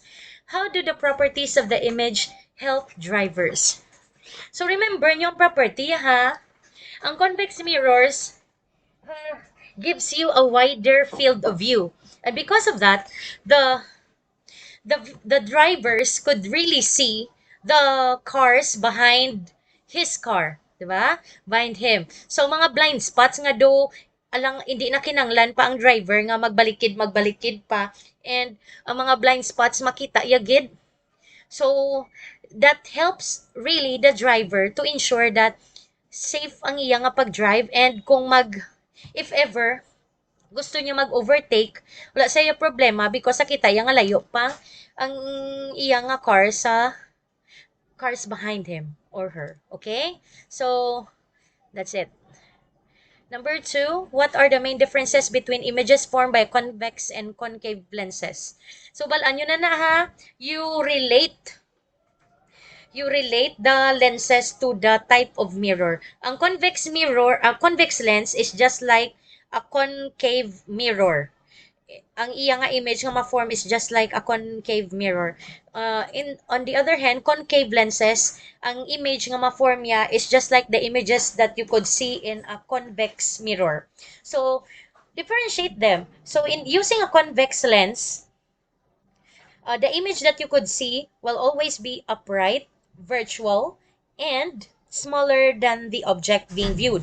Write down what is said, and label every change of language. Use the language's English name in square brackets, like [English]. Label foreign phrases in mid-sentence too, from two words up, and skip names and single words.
[English] How do the properties of the image help drivers? So remember yung property ha, ang convex mirrors gives you a wider field of view. And because of that, the drivers could really see the cars behind his car, 'di ba? Behind him. [Hiligaynon] So mga [English] blind spots [Hiligaynon] nga do alang hindi na kinanglan pa ang driver nga magbalikid pa, and ang mga [English] blind spots [Hiligaynon] makita yagid. [English] So that helps really the driver to ensure that safe [Hiligaynon] ang iya nga pag-drive, and kung [English] if ever [Hiligaynon] gusto niya mag-overtake, wala sa iya problema because sakita iya nga layo pa ang iya nga car sa [English] cars behind him or her. [Hiligaynon] Okay? [English] So, that's it. Number 2, what are the main differences between images formed by convex and concave lenses? So, [Hiligaynon] balaan nyo na ha. [English] You relate the lenses to the type of mirror. Ang convex lens is just like a concave mirror. [Hiligaynon] Ang iya nga image nga ma-form [English] is just like a concave mirror. On the other hand, concave lenses, [Hiligaynon] ang image nga ma-form niya [English] is just like the images that you could see in a convex mirror. So, differentiate them. So, in using a convex lens, the image that you could see will always be upright, virtual, and smaller than the object being viewed.